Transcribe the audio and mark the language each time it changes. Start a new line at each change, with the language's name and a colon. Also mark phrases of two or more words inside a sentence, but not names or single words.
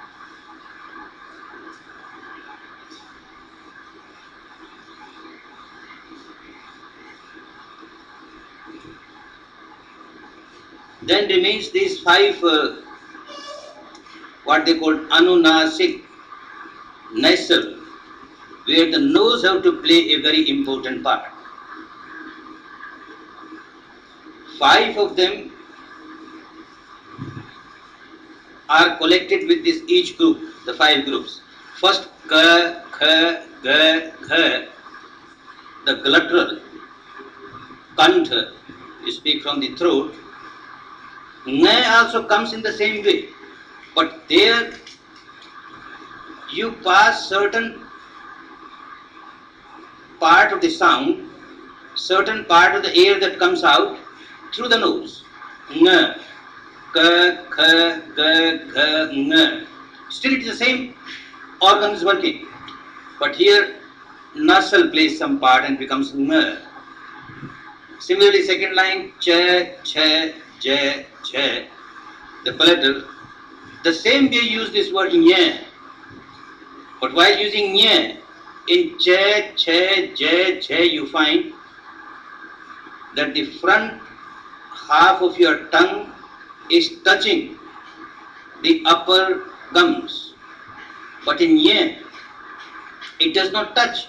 English: Then remains these five, what they call anunasik, nasal, where the nose have to play a very important part. Five of them are collected with this each group, the five groups. First,
Sanskrit: ka, kha, ga,
English: gha, the glottal, kantha, you speak from the throat. Nga also comes in the same way, but there you pass certain part of the sound, certain part of the air that comes out through the nose.
Sanskrit: Nga, ka, kha, ga, gha, nga.
English: Still it is the same organ is working, but here nasal plays some part and becomes nga. Similarly, second line,
Sanskrit: cha, cha, ja, cha,
English: the palatal, the same way you use this word nya, but while using nya, in
Sanskrit: cha, cha, ja, cha,
English: you find that the front half of your tongue is touching the upper gums, but in nya, it does not touch.